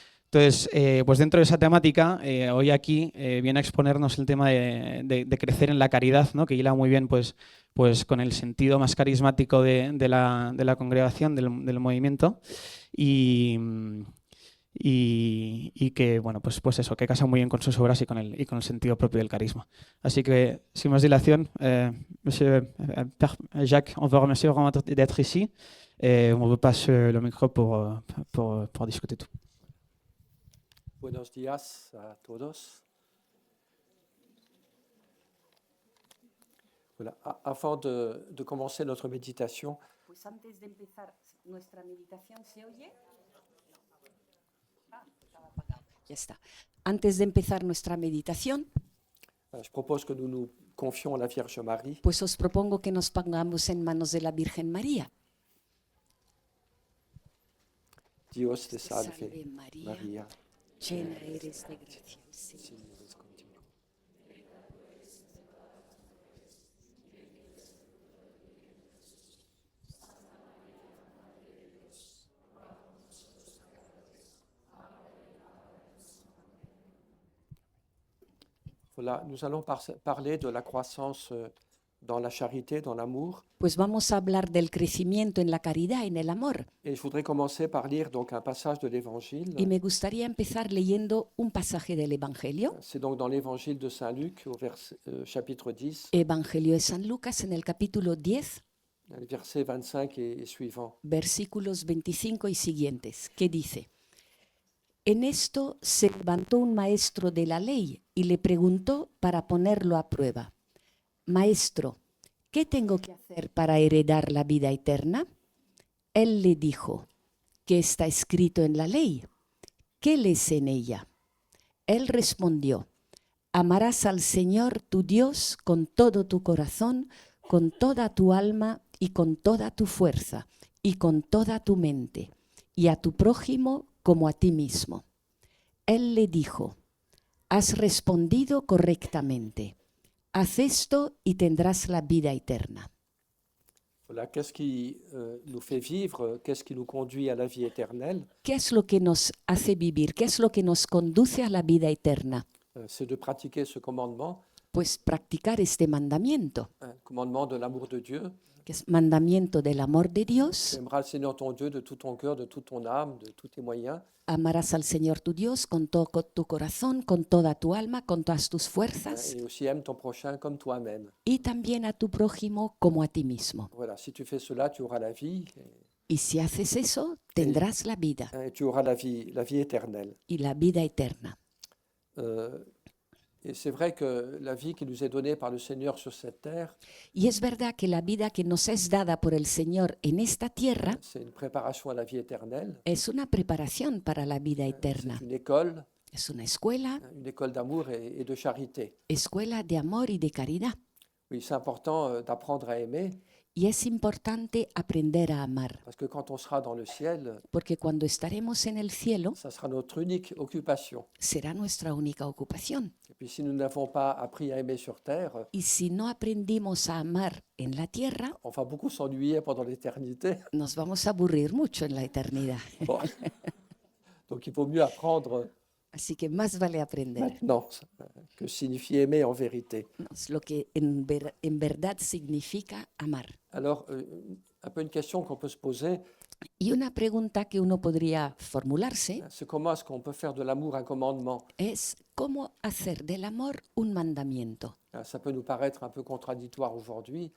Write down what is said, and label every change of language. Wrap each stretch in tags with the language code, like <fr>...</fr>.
<es>Entonces, pues dentro de esa temática, hoy aquí viene a exponernos el tema de crecer en la caridad, ¿no? Que hila muy bien pues con el sentido más carismático de la congregación, del movimiento, y que, bueno, pues eso, que casa muy bien con sus obras y con el sentido propio del carisma. Así que, sin más dilación,</es> <fr>Monsieur Père Jacques, on vous remercie vraiment d'être ici. On vous passe le micro pour discuter tout.</fr> <es>Buenos días a todos.</es> <fr>Voilà. Avant de commencer notre méditation,</fr> <es>Pues antes de empezar nuestra meditación, ¿se oye? Estaba apagado. Ya está. Antes de empezar nuestra meditación,</es> <fr>je propose que nous nous confions à la Vierge Marie.</fr> <es>pues os propongo que nos pongamos en manos de la Virgen María. Dios te salve, Salve María, María, llena eres de gracia, el Señor. Señor es contigo.</es> <fr>Voilà, nous allons parler de la croissance dans la charité, dans l'amour.</fr> <es>Pues vamos a hablar del crecimiento en la caridad, en el amor.</es> <fr>Et je voudrais commencer par lire donc un passage de l'Évangile.</fr> <es>Y me gustaría empezar leyendo un pasaje del Evangelio.</es> <fr>C'est donc dans l'Évangile de Saint Luc, au chapitre 10.</fr> <es>Evangelio de San Lucas, en el capítulo 10.</es> <fr>les versets 25 et suivants.</fr> <es>versículos 25 y siguientes, que dice: En esto se levantó un maestro de la ley y le preguntó para ponerlo a prueba: Maestro, ¿qué tengo que hacer para heredar la vida eterna? Él le dijo: ¿Qué está escrito en la ley? ¿Qué lees en ella? Él respondió: Amarás al Señor tu Dios con todo tu corazón, con toda tu alma y con toda tu fuerza y con toda tu mente, y a tu prójimo como a ti mismo. Él le dijo: Has respondido correctamente. Haz esto y tendrás la vida eterna.</es> <fr>Voilà, qu'est-ce qui nous fait vivre, qu'est-ce qui nous conduit à la vie éternelle?</fr> <es>¿Qué es lo que nos hace vivir? ¿Qué es lo que nos conduce a la vida eterna?</es> <fr>C'est de pratiquer ce commandement,</fr> <es>Pues practicar este mandamiento,</es> <fr>le commandement de l'amour de Dieu.</fr> <es>que es mandamiento del amor de</es> <fr>Tu</fr> <es>Dios.</es> <fr>aimeras le Seigneur ton Dieu de tout ton cœur, de toute ton âme, de tous tes moyens,</fr> <es>Amarás al Señor tu Dios con todo tu corazón, con toda tu alma, con todas tus fuerzas,</es> <fr>et aussi aime ton prochain comme toi-même.</fr> <es>y también a tu prójimo como a ti mismo.</es> <fr>Voilà, si tu fais cela, tu auras la vie,</fr> <es>Y si haces eso, tendrás la vida</es> <fr>et tu auras la vie éternelle.</fr> <es>y la vida eterna.</es> <fr>Et c'est vrai que la vie qui nous est donnée par le Seigneur sur cette terre,</fr> <es>Y es verdad que la vida que nos es dada por el Señor en esta tierra</es> <fr>c'est une préparation à la vie éternelle.</fr> <es>es una preparación para la vida eterna.</es> <fr>C'est une école</fr> <es>Es una escuela</es> <fr>d'amour et de charité.</fr> <es>escuela de amor y de caridad.</es> <fr>Oui, c'est important d'apprendre à aimer,</fr> <es>Y es importante aprender a amar,</es> <fr>parce que quand on sera dans le ciel,</fr> <es>porque cuando estaremos en el cielo</es> <fr>ça sera notre unique occupation.</fr> <es>será nuestra única ocupación.</es> <fr>Et puis si nous n'avons pas appris à aimer sur terre,</fr> <es>Y si no aprendimos a amar en la tierra,</es> <fr>on va beaucoup s'ennuyer pendant l'éternité.</fr> <es>nos vamos a aburrir mucho en la eternidad. Bon.</es> <fr>Donc il vaut mieux apprendre</fr> <es>Así que más vale aprender.</es> <fr>maintenant que signifie aimer en vérité.</fr> <es>Es lo que en verdad significa amar.</es> <fr>Alors, un peu une question qu'on peut se poser,</fr> <es>Y una pregunta que uno podría formularse</es> <fr>c'est comment est-ce qu'on peut faire de l'amour un commandement?</fr> <es>es cómo hacer del amor un mandamiento.</es> <fr>Ça peut nous paraître un peu contradictoire aujourd'hui.</fr>